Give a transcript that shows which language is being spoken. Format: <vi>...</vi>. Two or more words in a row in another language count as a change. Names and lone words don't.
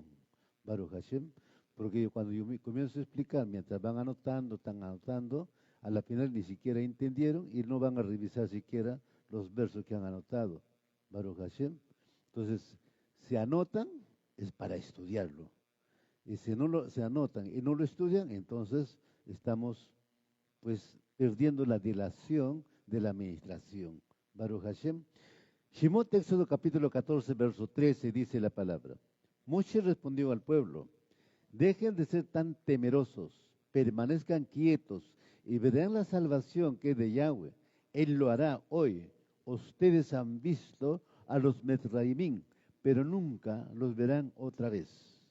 <he>ברוך השם,</he> <es>porque cuando yo me comienzo a explicar, mientras van anotando, están anotando, a la final ni siquiera entendieron y no van a revisar siquiera los versos que han anotado.</es> <he>ברוך השם.</he> <es>Entonces, si anotan, es para estudiarlo. Y si se anotan y no lo estudian, entonces estamos pues perdiendo la dilación de la administración.</es> <he>ברוך השם.</he> <es>Shemot Éxodo capítulo 14, verso 13 dice la palabra. Moshe respondió al pueblo, dejen de ser tan temerosos, permanezcan quietos y verán la salvación que es de Yahweh. Él lo hará hoy. Ustedes han visto a los Metraimín, pero nunca los verán otra vez.</es>